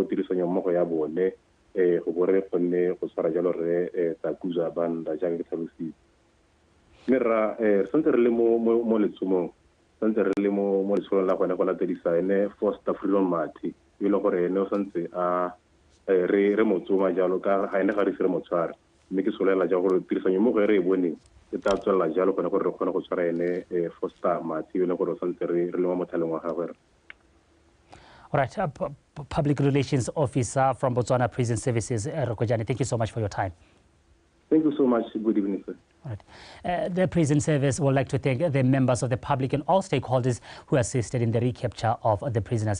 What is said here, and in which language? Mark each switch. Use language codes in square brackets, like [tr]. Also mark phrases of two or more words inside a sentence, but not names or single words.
[tn] tirisanyo mmogo ya bone go bore gonne go tshwara jalo re Takuza Banda jaaka ke tlhalositse mme ra sentse re le mo letsomong sentse re le mo letsolong la gone go latedisa ene Foster Freedom Mati yo le gore ene o santse a re motsoma jalo ka ga ene ga re sire motshware mme ke solela ja gore tirisanyo mo go re e boneng e tla tswela jalo gore re kgone go tshwara ene Foster Mati yo le gore o santse re le mo mothaleng wa gagwe. [en] All right, Public Relations Officer from Botswana Prison Services, Rokojani, thank you so much for your time. Thank you so much. Good evening, sir. All right. The prison service would like to thank the members of the public and all stakeholders who assisted in the recapture of the prisoners.